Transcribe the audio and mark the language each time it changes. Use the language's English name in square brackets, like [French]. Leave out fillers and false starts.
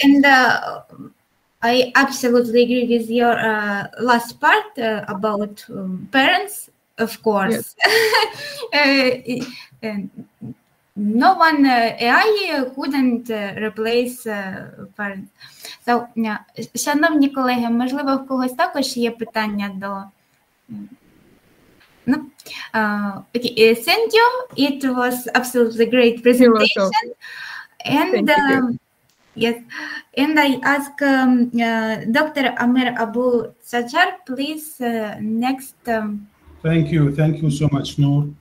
[English] And I absolutely agree with your last part about parents, of course. Yes. No one, AI couldn't replace parents. [Ukrainian] So, шановні колеги, можливо, в когось також є питання до... [English] No. Okay, thank you. It was absolutely great presentation. And yes, and I ask Dr. Amer Abu Sajar, please next Thank you so much, Noor.